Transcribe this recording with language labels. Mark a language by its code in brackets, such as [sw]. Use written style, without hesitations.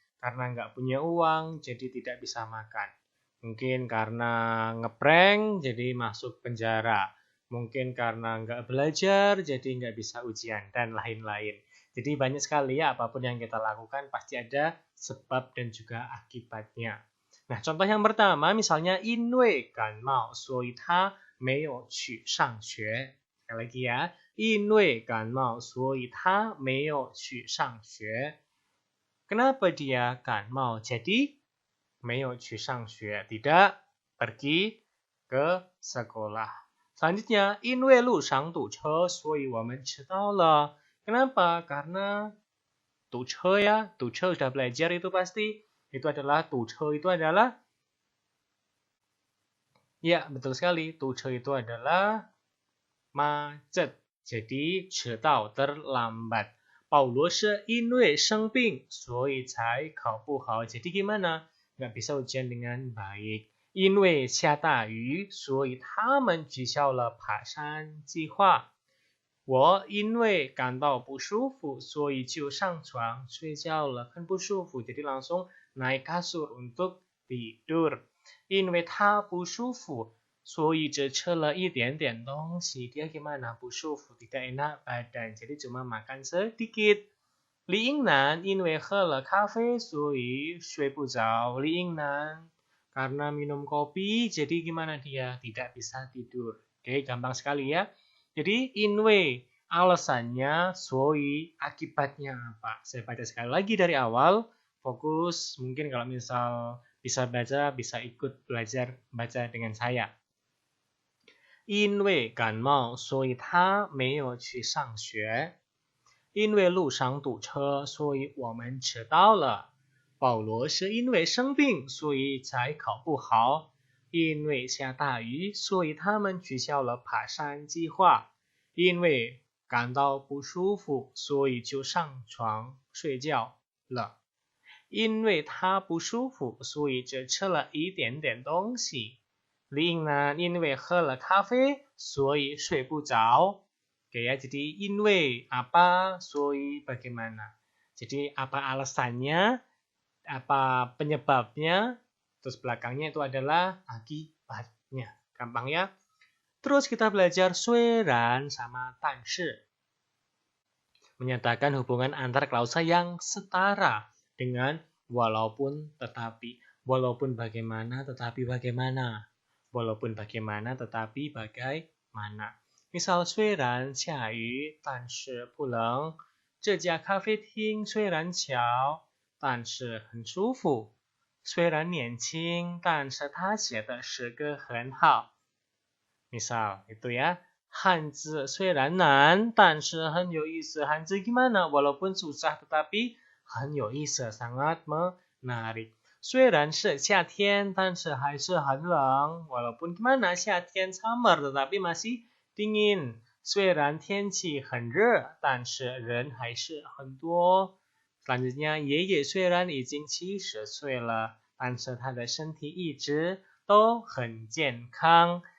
[id] Karena nggak punya uang, jadi tidak bisa makan. Mungkin karena ngeprank, jadi masuk penjara. Mungkin karena nggak belajar, jadi nggak bisa ujian, dan lain-lain. Jadi banyak sekali ya, apapun yang kita lakukan pasti ada sebab dan juga akibatnya. Nah, contoh yang pertama misalnya [zh] 因为感冒所以他没有去上学. [id] Sekali lagi ya, [zh] 因为感冒所以他没有去上学. [id] Kenapa dia 感冒 jadi [zh] 没有去上学, [id] tidak pergi ke sekolah. [zh] Selanjutnya, 因为路上堵车所以我们迟到了. [id] Kenapa? Karena 堵车ya, 堵车 sudah belajar itu pasti. Itu adalah 堵车 itu adalah, ya betul sekali, 堵车 itu adalah macet. Jadi 迟到 terlambat. [zh] 保罗是因为生病所以才考不好. [id] Jadi gimana? Nggak bisa ujian dengan baik. [zh] 因为下大雨所以他们取消了爬山计划. 我因为感到不舒服所以就上床睡觉了. [id] Kan 不舒服 jadi langsung naik kasur untuk tidur. [zh] 因为他不舒服所以只吃了一点点东西. [id] Dia gimana? 不舒服 tidak enak badan, jadi cuma makan sedikit. [zh] 李英男因为喝了咖啡所以睡不着. [id] 李英男karena minum kopi jadi gimana dia? Tidak bisa tidur. Oke, gampang sekali ya. Jadi 因为 alasannya, 所以 akibatnya apa? Saya baca sekali lagi dari awal. Fokus, mungkin kalau misal bisa baca, bisa ikut belajar baca dengan saya. [zh] 因为感冒所以他没有去上学. 因为路上堵车所以我们迟到了. 保罗是因为生病所以才考不好. 因为下大雨所以他们取消了爬山计划. 因为感到不舒服所以就上床睡觉了. 因为他不舒服所以只吃了一点点东西. 李英男因为喝了咖啡所以睡不着. [id] Oke ya, jadi 因为 apa, 所以 bagaimana. Jadi apa alasannya, apa penyebabnya, terus belakangnya itu adalah akibatnya. Gampang ya. Terus kita belajar 虽然 sama 但是. Menyatakan hubungan antar klausa yang setara dengan walaupun tetapi. Walaupun bagaimana tetapi bagaimana. Walaupun bagaimana tetapi bagaimana. [zh] Misal 虽然下雨但是不冷. 这家咖啡厅虽然小但是很舒服. 虽然年轻但是他写的诗歌很好. [id] Misal, itu ya. [zh] Hanzi 虽然难，但是很有意思. [id] Hanzi gimana? Walaupun susah tetapi [zh] 很有意思, [id] sangat menarik. [zh] 虽然是夏天，但是还是很冷. [id] Walaupun gimana? 夏天 summer tetapi masih dingin. [zh] 虽然天气很热，但是人还是很多. Selanjutnya, 爷爷虽然已经70岁了，但是他的身体一直都很健康.